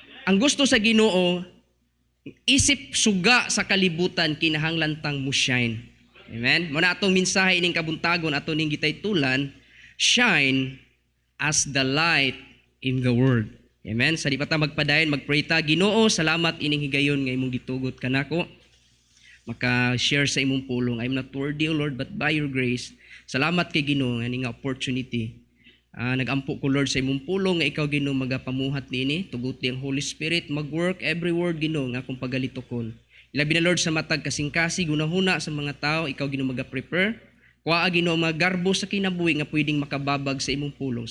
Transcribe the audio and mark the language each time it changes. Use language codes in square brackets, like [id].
[ceb] Ang gusto sa Ginoo, isip suga sa kalibutan kinahanglan tang mo shine. Amen. Muna atong mensahe ining kabuntagon ato ning gitaytulan, [en] shine as the light in the world. [ceb] Amen. Sa di pa ta magpadayon, magpray ta. Ginoo, salamat ining higayon nga imong gitugot kanako. Maka-share sa imong pulong. [en] I'm not worthy, O Lord, but by your grace. [ceb] Salamat kay Ginoo nga ning opportunity. Nagampo ko, Lord, sa imong pulong nga ikaw, Ginoo, magapamuhat niini. Tuguti ang Holy Spirit, mag-work every word, Ginoo, nga akong pagalitokon. Ilabi na, Lord, sa matag kasing-kasig, hunahuna sa mga tao, ikaw, Ginoo, maga-prepare. Kuha, Ginoo, mga garbo sa kinabuhi nga pwedeng makababag sa imong pulong.